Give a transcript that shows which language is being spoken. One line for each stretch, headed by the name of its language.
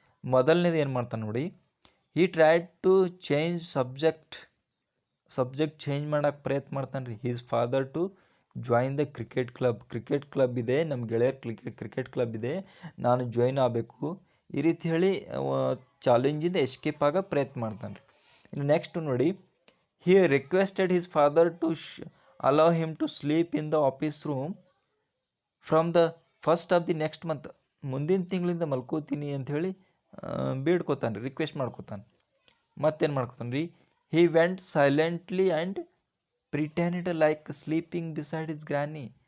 Kannada: ಮೊದಲನೇದು ಏನು ಮಾಡ್ತಾನೆ ನೋಡಿ.
English: he tried to change subject
Kannada: change ಮಾಡೋಕ್ಕೆ ಪ್ರಯತ್ನ ಮಾಡ್ತಾನೆ ರೀ.
English: his father to join the cricket club
Kannada: ಇದೆ, ನಮ್ಮ ಗೆಳೆಯರ್ ಕ್ರಿಕೆಟ್ ಕ್ಲಬ್ ಇದೆ, ನಾನು ಜಾಯಿನ್ ಆಗಬೇಕು, ಈ ರೀತಿ ಹೇಳಿ ಚಾಲೆಂಜಿಂದ ಎಸ್ಕೇಪ್ ಆಗೋ ಪ್ರಯತ್ನ ಮಾಡ್ತಾನೆ ರೀ. ಇನ್ನು ನೆಕ್ಸ್ಟ್ ನೋಡಿ,
English: he requested his father to allow him to sleep in the office room from the first of the next month.
Kannada: ಮುಂದಿನ ತಿಂಗಳಿಂದ ಮಲ್ಕೋತೀನಿ ಅಂಥೇಳಿ ಬೇಡ್ಕೋತಾನೆ ರೀ, ರಿಕ್ವೆಸ್ಟ್ ಮಾಡ್ಕೋತಾನೆ. ಮತ್ತೇನು ಮಾಡ್ಕೋತಾನೆ ರೀ,
English: He went silently and pretended like sleeping beside his granny.